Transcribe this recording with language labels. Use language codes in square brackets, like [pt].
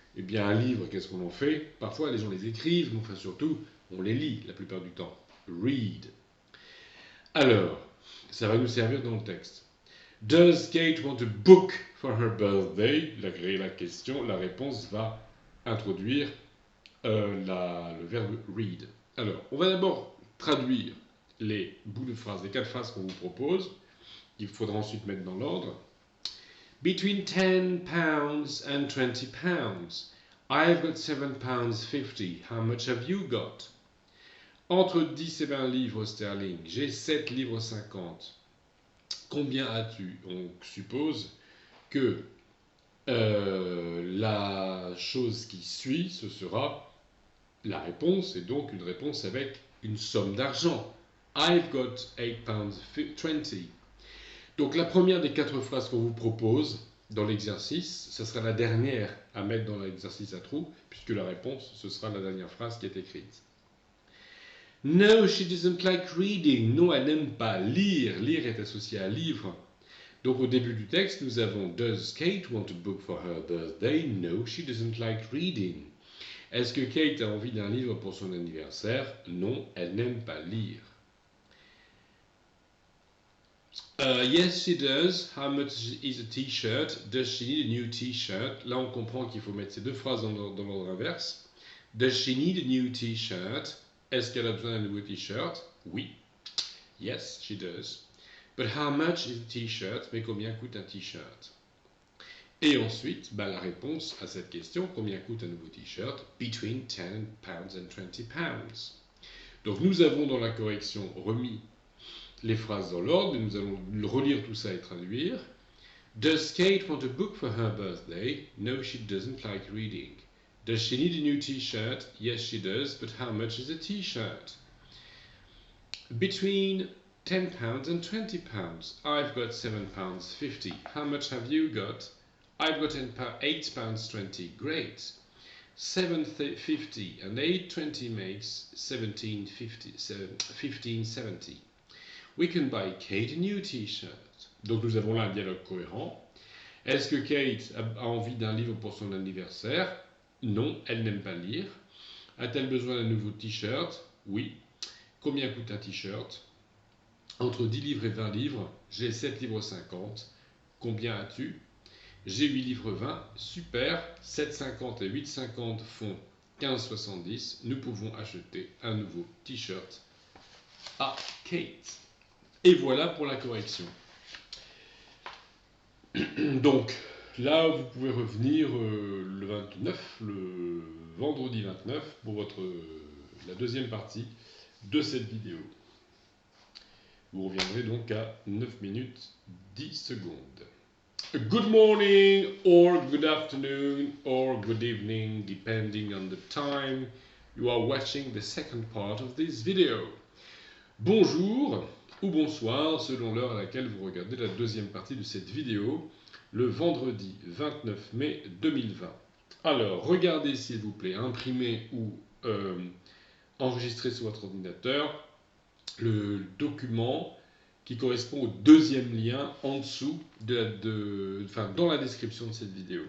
[fr] Eh bien, un livre, qu'est-ce qu'on en fait? Parfois, les gens les écrivent, mais enfin surtout, on les lit la plupart du temps. Read. Alors, ça va nous servir dans le texte. [en] Does Kate want a book for her birthday? [fr] La question, la réponse va introduire le verbe read. Alors, on va d'abord traduire les bouts de phrases, les 4 phrases qu'on vous propose. Il faudra ensuite mettre dans l'ordre. [en] Between 10 pounds and 20 pounds. I've got 7 pounds 50. How much have you got? [fr] Entre 10 et 20 livres sterling, j'ai 7 livres 50. Combien as-tu? On suppose que la chose qui suit, ce sera la réponse, et donc une réponse avec une somme d'argent. [en] I've got 8 pounds 20. [fr] Donc la première des 4 phrases qu'on vous propose dans l'exercice, ce sera la dernière à mettre dans l'exercice à trous, puisque la réponse, ce sera la dernière phrase qui est écrite. [en] No, she doesn't like reading. [fr] Non, elle n'aime pas lire. Lire est associé à livre. Donc au début du texte, nous avons [en] Does Kate want a book for her birthday? No, she doesn't like reading. [fr] Est-ce que Kate a envie d'un livre pour son anniversaire? Non, elle n'aime pas lire. [en] Yes, she does. How much is a t-shirt? Does she need a new t-shirt? [fr] Là, on comprend qu'il faut mettre ces 2 phrases dans l'ordre inverse. [en] Does she need a new t-shirt? [fr] Est-ce qu'elle a besoin d'un nouveau t-shirt? Oui. [en] Yes, she does. But how much is a t-shirt? [fr] Mais combien coûte un t-shirt? Et ensuite, la réponse à cette question, combien coûte un nouveau t-shirt? [en] Between 10 pounds and 20 pounds. [fr] Donc nous avons dans la correction remis les phrases dans l'ordre, et nous allons relire tout ça et traduire. [en] Does Kate want a book for her birthday? No, she doesn't like reading. Does she need a new t-shirt? Yes, she does, but how much is a t-shirt? Between 10 pounds and 20 pounds. I've got 7 pounds 50. How much have you got? I've got 8 pounds 20. Great. 7.50 and 8.20 makes 15.70. We can buy Kate a new t-shirt. [fr] Donc nous avons là un dialogue cohérent. Est-ce que Kate a envie d'un livre pour son anniversaire? Non, elle n'aime pas lire. A-t-elle besoin d'un nouveau t-shirt? Oui. Combien coûte un t-shirt? Entre 10 livres et 20 livres, j'ai 7 livres 50. Combien as-tu? J'ai 8 livres 20. Super. 7,50 et 8,50 font 15,70. Nous pouvons acheter un nouveau t-shirt à Kate. Et voilà pour la correction. Donc, là, vous pouvez revenir le 29, le vendredi 29, pour la deuxième partie de cette vidéo. Vous reviendrez donc à 9 minutes 10 secondes. [en] Good morning, or good afternoon, or good evening, depending on the time you are watching the second part of this video. [fr] Bonjour ou bonsoir, selon l'heure à laquelle vous regardez la deuxième partie de cette vidéo, le vendredi 29 mai 2020. Alors, regardez s'il vous plaît, imprimez ou enregistrez sur votre ordinateur le document qui correspond au deuxième lien en dessous, dans la description de cette vidéo.